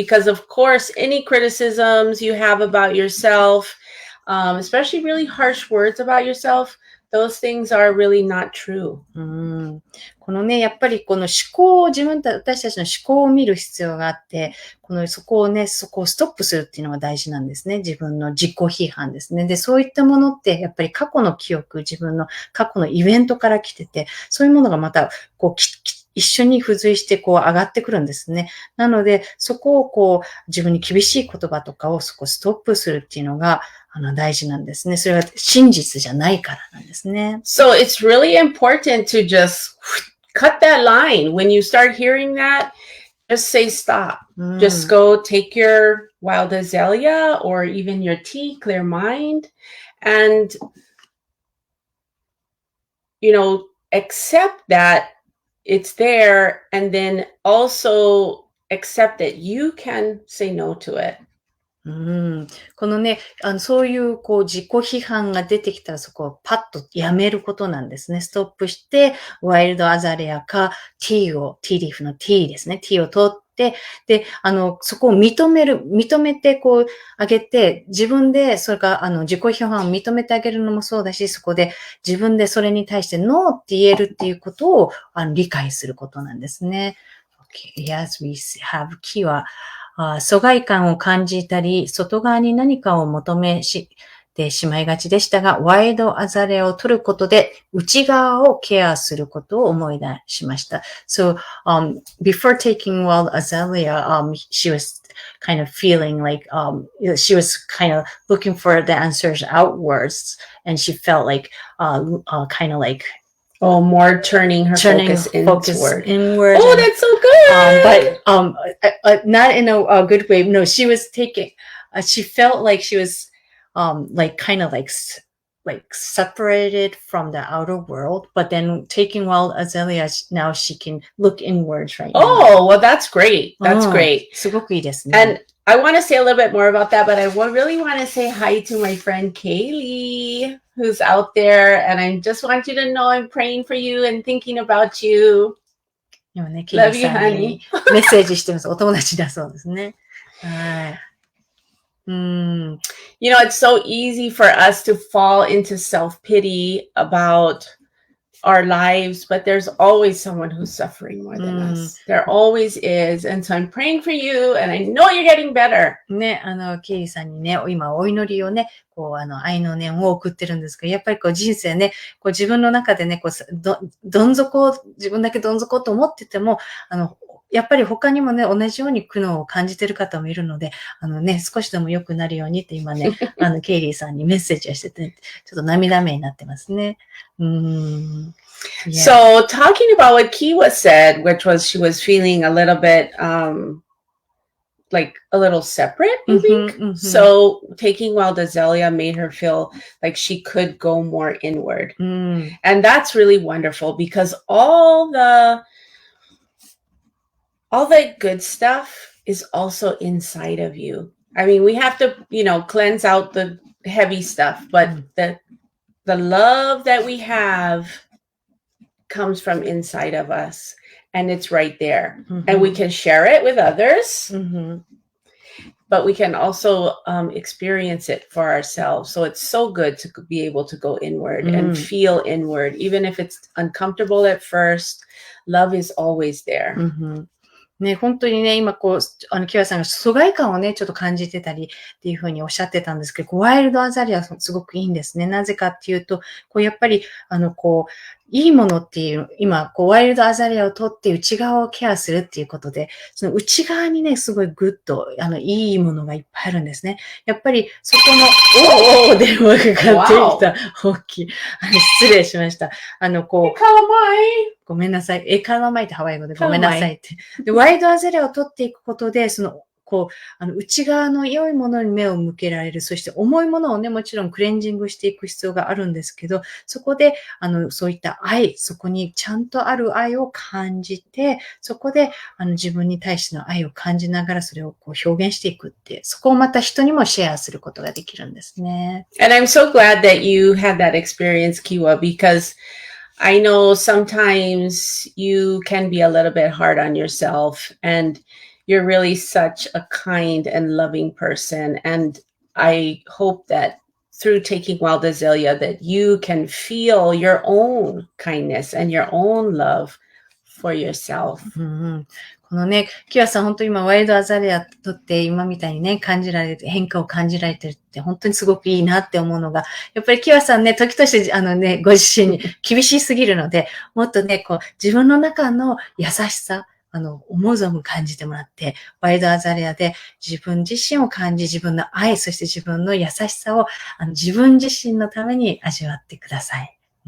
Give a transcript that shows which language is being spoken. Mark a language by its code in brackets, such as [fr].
[en] Because of course, any criticisms you have about yourself, especially really harsh words about yourself,Those things are really not true. [ja] このね、やっぱりこの思考を私たちの思考を見る必要があって、そこをストップするっていうのが大事なんですね。自分の自己批判ですね。で、そういったものってやっぱり過去の記憶、自分の過去のイベントから来てて、そういうものがまた一緒に付随して上がってくるんですね。なので、そこを自分に厳しい言葉とかをストップするっていうのが大事なんですね。それは真実じゃないからなんですね。 [en] So it's really important to just cut that line. When you start hearing that, just say stop. Just go take your Wild Azalea or even your tea, clear mind, and, accept that it's there, and then also accept that you can say no to it. [ja] このね、そういう自己批判が出てきたらそこをパッとやめることなんですね。ストップして、ワイルドアザレアかティーリーフのティーですね。ティーを取って、で、そこを認めてこう、あげて、自分で、それから自己批判を認めてあげるのもそうだし、そこで自分でそれに対してノーって言えるっていうことを、理解することなんですね。 [en] Okay. Yes, we have key [ja] は、疎外感を感じたり、外側に何かを求めてしまいがちでしたが、ワイルドアザレアを取ることで、内側をケアすることを思い出しました。 [en] So, before taking wild azalea, she was kind of feeling like, she was kind of looking for the answers outwards, and she felt like, kind of like, more turning her focus inward. Oh, that's so good. But not in a good way. No, she was taking. She felt like she was, like kind of like separated from the outer world. But then taking wild azalea, now she can look inwards right now. Oh, well, that's great. That's great. [ja] すごくいいですね。 [en] And I want to say a little bit more about that, but I really want to say hi to my friend Kaylee, who's out there. And I just want you to know I'm praying for you and thinking about you. [ja] 今ね、ケイリーさんにメッセージしてます。お友達だそうですね。はい。 [en] You know, it's so easy for us to fall into self-pity about our lives, but there's always someone who's suffering more than us. There always is. And so I'm praying for you, and I know you're getting better. [ja] ね、ケイリーさんにね、今お祈りをね、こう、愛の念を送ってるんですけど、やっぱりこう人生ね、こう自分の中でね、こう、自分だけどん底と思ってても、やっぱり他にもね、同じように苦悩を感じてる方もいるので、ね、少しでも良くなるようにって今ね、ケイリーさんにメッセージをしてて、ちょっと涙目になってますね。 [en] Yeah. So talking about what Kiwa said, which was she was feeling a little bit, like a little separate, I think. So taking wild azalea made her feel like she could go more inward. And that's really wonderful because all the good stuff is also inside of you. I mean, we have to, cleanse out the heavy stuff, but the love that we have comes from inside of us, and it's right there. And we can share it with others, but we can also experience it for ourselves. So it's so good to be able to go inward and feel inward, even if it's uncomfortable at first. Love is always there. [ja] ね、本当にね、今こう、キワさんが疎外感をね、ちょっと感じてたりっていうふうにおっしゃってたんですけど、ワイルドアザリアすごくいいんですね。なぜかっていうと、こうやっぱり、こう、いいものっていう、今、こう、ワイルドアザリアを取って内側をケアするっていうことで、その内側にね、すごいグッと、いいものがいっぱいあるんですね。やっぱり、そこの、電話がかかってきた。大きい。失礼しました。こう、ごめんなさい。エカラマイってハワイ語でごめんなさいって。で、ワイルドアザレアを取っていくことで、こう、内側の良いものに目を向けられる。そして重いものをね、もちろんクレンジングしていく必要があるんですけど、そこで、そういった愛、そこにちゃんとある愛を感じて、そこで、自分に対しての愛を感じながらそれをこう表現していくって、そこをまた人にもシェアすることができるんですね。 [en] And I'm so glad that you had that experience, Kiwa, because I know sometimes you can be a little bit hard on yourself, and you're really such a kind and loving person. And I hope that through taking wild azalea that you can feel your own kindness and your own love for yourself. [ja] このね、キワさん本当に今ワイルドアザレアとって今みたいにね、感じられて、変化を感じられてるって本当にすごくいいなって思うのが、やっぱりキワさんね、時としてご自身に厳しすぎるので、もっとね、こう自分の中の優しさ、思う存分感じてもらって、ワイルドアザレアで自分自身を感じ、自分の愛、そして自分の優しさを自分自身のために味わってください。